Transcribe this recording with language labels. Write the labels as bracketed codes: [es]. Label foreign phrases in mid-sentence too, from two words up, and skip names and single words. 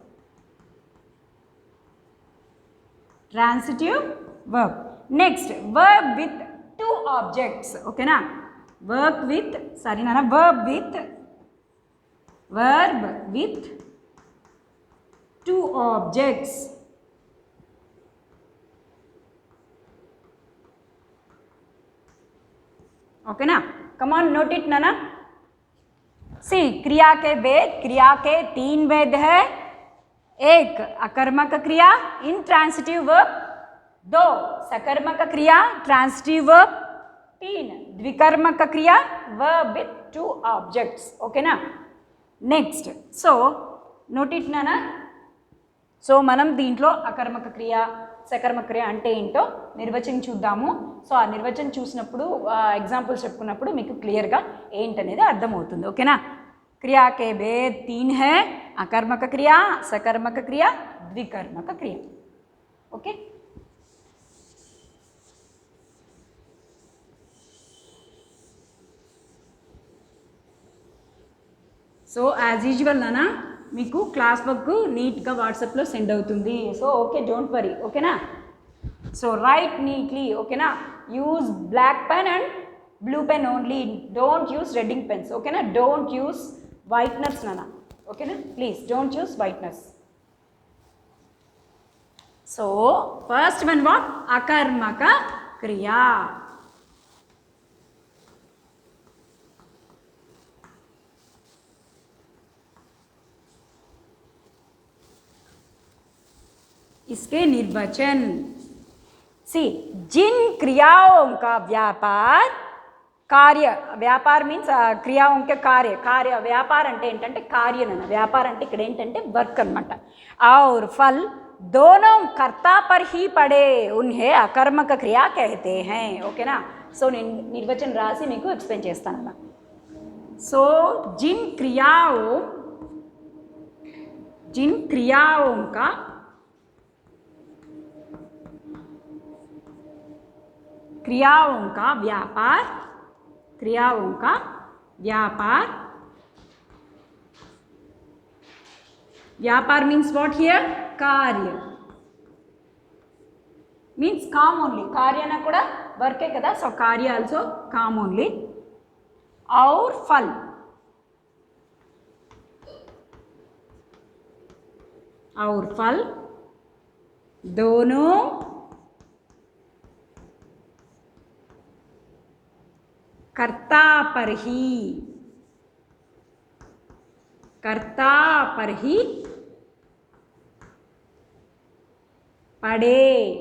[en] transitive verb. next verb with 2 objects. ఓకేనా? verb with verb with 2 objects. [hi] ओके ना? [en] come on note it ना. [hi] सी क्रिया के वेद, क्रिया के 3 वेद है. 1 अकर्मक क्रिया [en] intransitive verb, [hi] 2 सकर्मक क्रिया [en] transitive verb, [hi] 3 द्विकर्मक क्रिया [en] verb with 2 objects. ओके ना? next so note it ना. [te] సో మనం దీంట్లో అకర్మక క్రియ, సకర్మక క్రియ అంటే ఏంటో నిర్వచనం చూద్దాము. సో ఆ నిర్వచనం చూసినప్పుడు ఎగ్జాంపుల్స్ చెప్పుకున్నప్పుడు మీకు క్లియర్గా ఏంటనేది అర్థమవుతుంది. ఓకేనా? [hi] क्रिया के भेद 3 है. [te] అకర్మక క్రియ, సకర్మక క్రియ, ద్వికర్మక క్రియ. ఓకే? సో [en] as usual [te] నానా మీకు [en] class work [te] నీట్గా వాట్సాప్లో సెండ్ అవుతుంది. [en] so okay, don't worry. ఓకేనా? so write neatly. ఓకేనా? use black pen and blue pen only. don't use redding pens. ఓకేనా? don't use whiteners నానా. ఓకేనా? please don't use whiteners. so first one what? [hi] अकर्मक क्रिया. इसके निर्वचन. सी जिन क्रियाओं का व्यापार कार्य, व्यापार मीन्स क्रियाओं के कार्य, कार्य व्यापार [te] అంటే ఏంటంటే కార్యన, వ్యాపారం అంటే ఇక్కడ ఏంటంటే వర్క్ అన్నమాట. [hi] और फल दोनों कर्ता पर ही पड़े उन्हें अकर्मक क्रिया कहते हैं. [te] ఓకేనా? సో నేను నిర్వచనం రాసి మీకు ఎక్స్ప్లెయిన్ చేస్తాను. [hi] సో जिन क्रियाओं का क्रियाओं का व्यापार [en] means what here? [hi] कार्य मीन्स काम ओनली. कार्य ना [te] కూడా వర్కే కదా. [hi] సో कार्य आल्सो काम ओनली. और फल दोनों कर्ता पर ही पड़े